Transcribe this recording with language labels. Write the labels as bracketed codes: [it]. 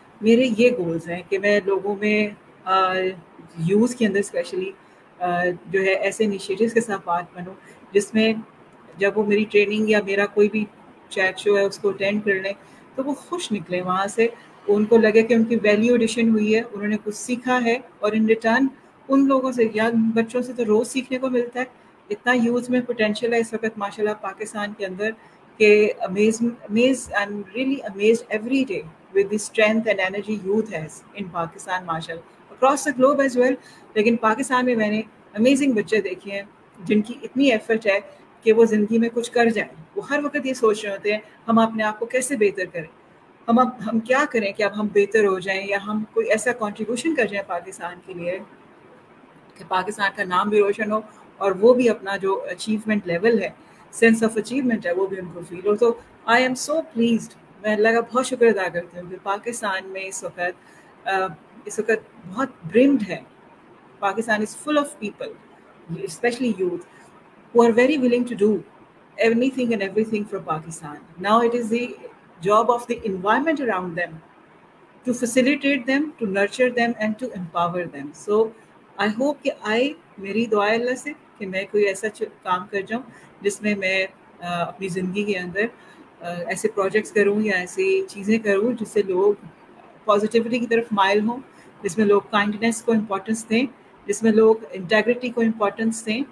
[ur] میرے یہ گولز ہیں کہ میں لوگوں میں یوز کے اندر اسپیشلی جو ہے ایسے انیشیٹوز کے ساتھ بات بنوں جس میں جب وہ میری ٹریننگ یا میرا کوئی بھی چیٹ شو ہے اس کو اٹینڈ کر لیں تو وہ خوش نکلیں وہاں سے, ان کو لگے کہ ان کی ویلیو ایڈیشن ہوئی ہے, انہوں نے کچھ سیکھا ہے, اور ان ریٹرن ان لوگوں سے یا بچوں سے تو روز سیکھنے کو ملتا ہے. اتنا یوتھ میں پوٹینشیل ہے اس وقت ماشاء اللہ پاکستان کے اندر کہ [en] I'm really amazed every day with the strength and energy youth has in Pakistan ماشاء اللہ, across the globe as well. [ur] لیکن پاکستان میں نے امیزنگ بچے دیکھے ہیں جن کی اتنی ایفرٹ ہے کہ وہ زندگی میں کچھ کر جائیں. وہ ہر وقت یہ سوچ رہے ہوتے ہیں ہم اپنے آپ کو کیسے بہتر کریں, ہم کیا کریں کہ اب ہم بہتر ہو جائیں, یا ہم کوئی ایسا کنٹریبیوشن کر جائیں پاکستان کے لیے کہ پاکستان کا نام بھی روشن ہو, اور وہ بھی اپنا جو اچیومنٹ لیول ہے, سینس آف اچیومنٹ ہے, وہ بھی ان کو فیل ہو. تو [en] I am so pleased, [ur] میں اللہ کا بہت شکر ادا کرتی ہوں کہ پاکستان میں اس وقت بہت برمڈ ہے. [en] Pakistan is full of people, especially youth, who are very willing to do anything and everything for Pakistan. Now it is the job of the environment around them, to facilitate them, to nurture them and to empower them. So I hope [ur] کہ میری دعا اللہ سے کہ میں کوئی ایسا کام کر جاؤں جس میں میں اپنی زندگی کے اندر ایسے پروجیکٹس کروں یا ایسی چیزیں کروں جس سے لوگ پازیٹیوٹی کی طرف مائل ہوں، جس میں لوگ کائنڈنیس کو امپورٹنس دیں، جس میں لوگ انٹیگریٹی کو امپورٹنس دیں.